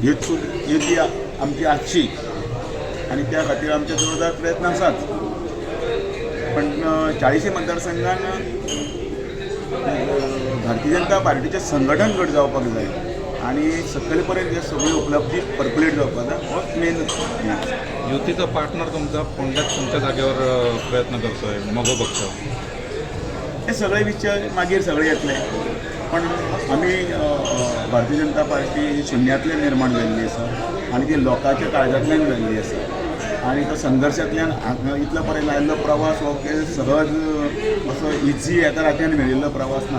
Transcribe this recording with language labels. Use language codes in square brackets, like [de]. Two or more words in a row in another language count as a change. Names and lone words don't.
[kok] ही ती आमची आजची आणि त्या खातीर आमचे जोरदार प्रयत्न आसात, पण 40 मतदारसंघान भारतीय जनता पार्टीचे संघटन गट जावपाक जाय आणि सकयल पर्यंत हे सगळी उपलब्धी पर्कुलेट जावपाक जाय, होच मेन हें आसा. [mr] युतीचा पार्टनर तुमचा कोणत्याच तुमच्या जागेवर प्रयत्न करतोय मगो पक्ष? [kok] हे सगळे विचार मागीर सगळे येतले, पण आमी भारतीय जनता पार्टी शुन्यांतल्यान निर्माण जाल्ली आसा आणि ती लोकांच्या काळजांतल्यान जाल्ली आसा आणि तो संघर्शांतल्यान इतलो पर्यंत आयिल्लो प्रवास हो सहज असो इझी एका रात्यान मेळिल्लो प्रवास ना.